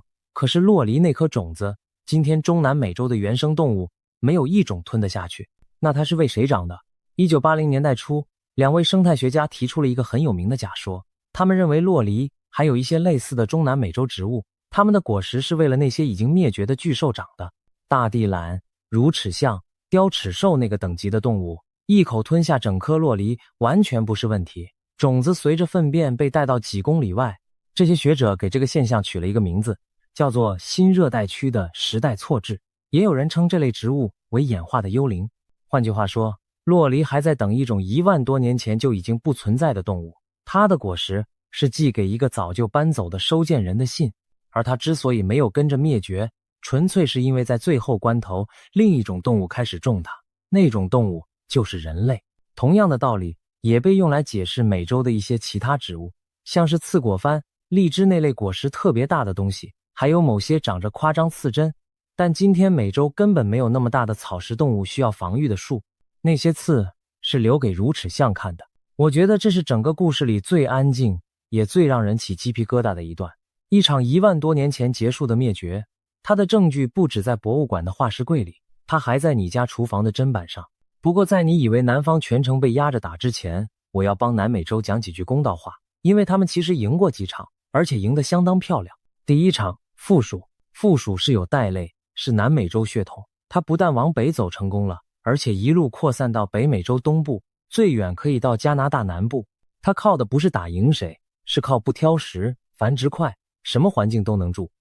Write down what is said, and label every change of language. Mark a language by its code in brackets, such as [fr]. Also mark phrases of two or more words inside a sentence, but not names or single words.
[zh] 可是酪梨那顆種子，今天中南美洲的原生動物沒有一種吞得下去，那它是為誰長的？1980年代初，2位生態學家提出了一個很有名的假說，他們認為酪梨還有一些類似的中南美洲植物，它們的果實是為了那些已經滅絕的巨獸長的。大地懒、乳齒象、雕齿獸那個等級的動物，一口吞下整顆酪梨完全不是問題。種子隨着糞便被帶到幾公里外，這些學者給這個現象取了一個名字，叫做新熱帶區的时代錯置。也有人称這類植物為演化的幽靈。換句話說，酪梨還在等一種1萬多年前就已經不存在的動物，它的果實是寄給一個早就搬走的收件人的信，而它之所以没有跟着滅絕，純粹是因為在最後關頭，另一種動物開始種它，那種動物就是人類。同樣的道理也被用來解釋美洲的一些其他植物，像是刺果番、荔枝那類果實特別大的東西，還有某些長着誇張刺針，但今天美洲根本沒有那麼大的草食动物需要防御的树，那些刺是留給乳齒象看的。我覺得這是整個故事裡最安靜也最讓人起雞皮疙瘩的一段。一場1萬多年前結束的滅絕，它的證據不只在博物館的化石櫃裡，它還在你家廚房的砧板上。不過在你以為南方全程被壓着打之前，我要幫南美洲講幾句公道話，因為他們其實贏過幾場，而且贏得相當漂亮。第一場，负鼠是有袋類，是南美洲血統，它不但往北走成功了，而且一路擴散到北美洲東部，最遠可以到加拿大南部。它靠的不是打贏誰，是靠不挑食，繁殖快，什麼環境都能住。